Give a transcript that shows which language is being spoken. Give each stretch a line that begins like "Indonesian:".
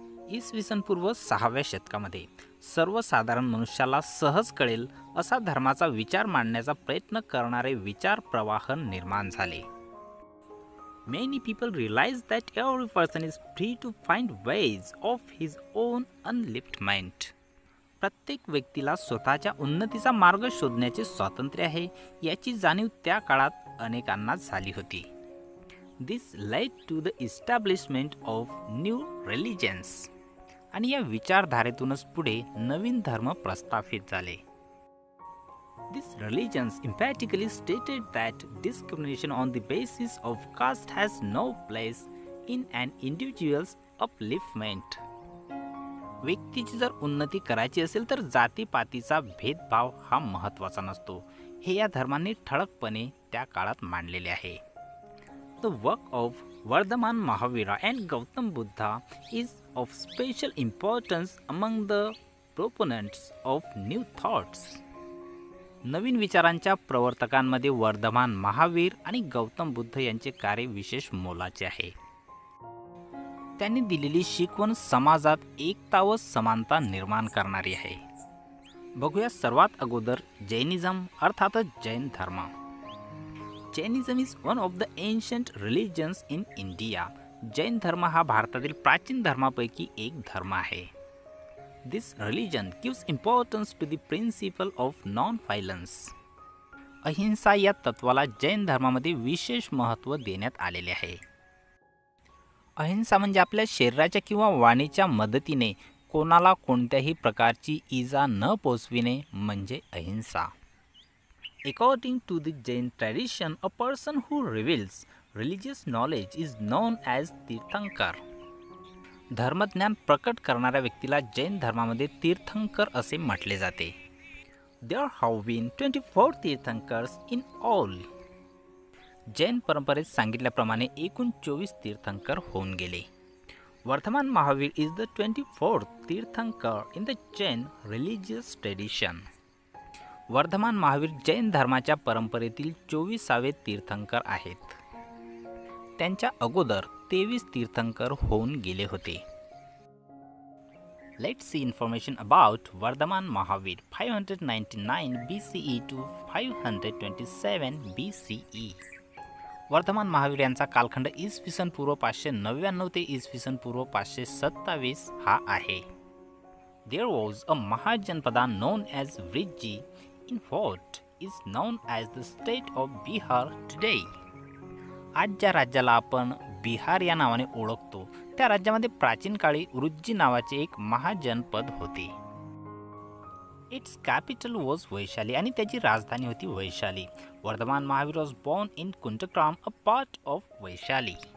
Marathi: इसवी सन पूर्व 6व्या शतकामध्ये सर्वसाधारण मनुष्याला सहज कळेल असा धर्माचा विचार मांडण्याचा प्रयत्न करणारे विचार प्रवाह निर्माण झाले.
English: Many people realize that every person is free to find ways of his own upliftment.
Marathi: प्रत्येक व्यक्तीला स्वतःच्या उन्नतीचा मार्ग शोधण्याचे स्वातंत्र्य आहे याची जाणीव त्या काळात अनेकांना झाली होती.
English: This led to the establishment of new religions.
Marathi: आणि या विचारधारेतूनच पुढे नवीन धर्म प्रस्थापित झाले.
English: These religions emphatically stated that discrimination on the basis of caste has no place in an individual's upliftment.
Marathi: व्यक्तीची जर उन्नती करायची असेल तर जातीपातीचा भेदभाव हा महत्त्वाचा नसतो, हे या धर्मांनी ठळकपणे त्या काळात मांडलेले आहे.
English: The work of Vardhaman Mahavira and Gautam Buddha is of special importance among the proponents of new thoughts.
Marathi: नवीन विचारांच्या प्रवर्तकांमध्ये वर्धमान महावीर आणि गौतम बुद्ध यांचे कार्य विशेष मोलाचे आहे. त्यांनी दिलेली शिकवण समाजात एकता व समानता निर्माण करणारी आहे. बघूया सर्वात अगोदर जैनिझम अर्थातच जैन धर्म.
English: Jainism is one of the ancient religions in India.
Marathi: Jain धर्म हा भारतातील प्राचीन धर्मापैकी एक धर्म आहे.
English: This religion gives importance to the principle of non-violence.
Marathi: अहिंसा या तत्वाला जैन धर्मामध्ये विशेष महत्त्व देण्यात आलेले आहे. अहिंसा म्हणजे आपल्या शरीराच्या किंवा वाणीच्या मदतीने कोणाला कोणत्याही प्रकारची इजा न पोचविणे म्हणजे अहिंसा.
English: According to the Jain tradition, a person who reveals religious knowledge is known as Tirthankar.
Marathi: धर्मज्ञान प्रकट करणाऱ्या व्यक्तीला जैन धर्मामध्ये तीर्थंकर असे म्हटले जाते.
English: There have been 24 tirthankaras in all.
Marathi: Jain परंपरेत सांगितल्याप्रमाणे एकूण 24 तीर्थंकर होऊन गेले.
English: Vardhaman Mahavir is the 24th tirthankar in the Jain religious tradition.
Marathi: Vardhman Mahavir Jain धर्माच्या परंपरेतील 24वे तीर्थंकर आहेत. त्यांच्या अगोदर 23 तीर्थंकर होऊन गेले होते.
English: Let's see information about Vardhaman Mahavir 599 BCE to 527 BCE.
Marathi: Vardhman Mahavir यांचा कालखंड इसवी सन पूर्व 599 ते इसवी सन पूर्व 527 हा आहे.
English: There was a Mahajanpada known as Vriji in what is known as the state of Bihar today.
Marathi: आज ज्या राज्याला आपण बिहार या नावाने ओळखतो त्या राज्यामध्ये प्राचीन काळी वृज्जी नावाचे एक महाजनपद होते.
English: its capital was Vaishali
Marathi: आणि त्याची राजधानी होती Vaishali.
English: Vardhaman Mahavir was born in Kundagram, a part of Vaishali.